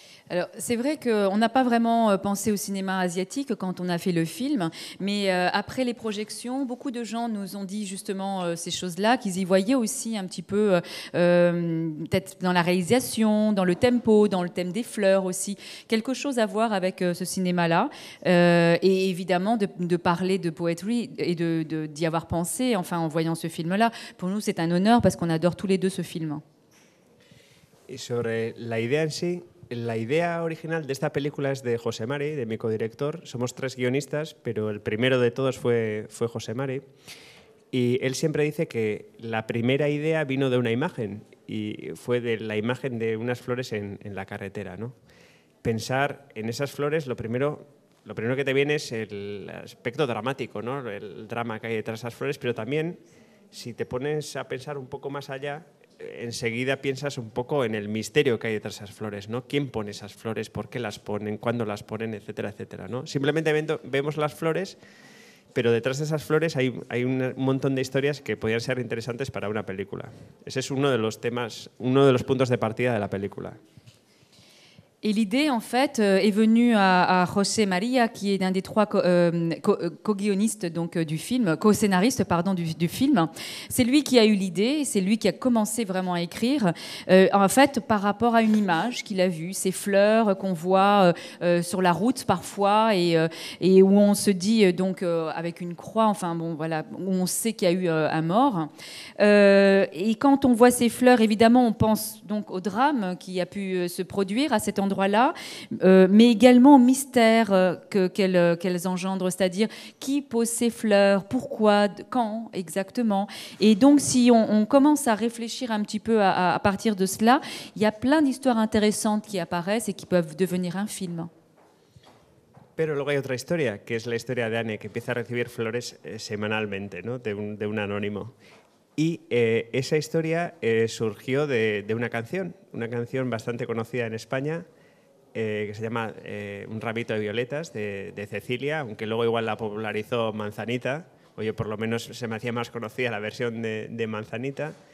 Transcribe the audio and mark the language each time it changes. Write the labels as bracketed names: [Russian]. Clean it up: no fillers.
[French] Alors, c'est vrai qu'on n'a pas vraiment pensé au cinéma asiatique quand on a fait le film, mais après les projections, beaucoup de gens nous ont dit justement ces choses-là, qu'ils y voyaient aussi un petit peu, peut-être dans la réalisation, dans le tempo, dans le thème des fleurs aussi, quelque chose à voir avec ce cinéma-là. Et évidemment, de parler de Poetry et d'y avoir pensé, enfin en voyant ce film-là, pour nous c'est un honneur parce qu'on adore tous les deux ce film. [Spanish] Et sur la idea en sí, la idea original de esta película es de José Mari, de mi codirector. Somos 3 guionistas, pero el primero de todos fue José Mari. Y él siempre dice que la primera idea vino de una imagen, y fue de la imagen de unas flores en la carretera, ¿no? Pensar en esas flores, lo primero, lo primero que te viene es el aspecto dramático, ¿no? El drama que hay detrás de esas flores, pero también si te pones a pensar un poco más allá, enseguida piensas un poco en el misterio que hay detrás de esas flores, ¿no? ¿Quién pone esas flores? ¿Por qué las ponen? ¿Cuándo las ponen? Etcétera, etcétera, ¿no? Simplemente vemos las flores, pero detrás de esas flores hay un montón de historias que podrían ser interesantes para una película. Ese es uno de los temas, uno de los puntos de partida de la película. [French] Et l'idée, en fait, est venue à José María, qui est l'un des trois co-guionistes donc du film, co-scénariste pardon du film. C'est lui qui a eu l'idée, c'est lui qui a commencé vraiment à écrire. En fait, par rapport à une image qu'il a vue, ces fleurs qu'on voit sur la route parfois et où on se dit donc avec une croix, enfin bon voilà, où on sait qu'il y a eu un mort. Et quand on voit ces fleurs, évidemment, on pense donc au drame qui a pu se produire à cet endroit-là, mais également au mystère qu'elles engendrent, c'est-à-dire qui pose ces fleurs, pourquoi, quand exactement. Et donc, si on commence à réfléchir un petit peu à partir de cela, il y a plein d'histoires intéressantes qui apparaissent et qui peuvent devenir un film. [Spanish] Pero luego hay otra historia, que es la historia de Anne, que empieza a recibir flores semanalmente, ¿no? de un anónimo. Y esa historia surgió de una canción bastante conocida en España, que se llama Un ramito de violetas, de Cecilia, aunque luego igual la popularizó Manzanita, oye, por lo menos se me hacía más conocida la versión de Manzanita.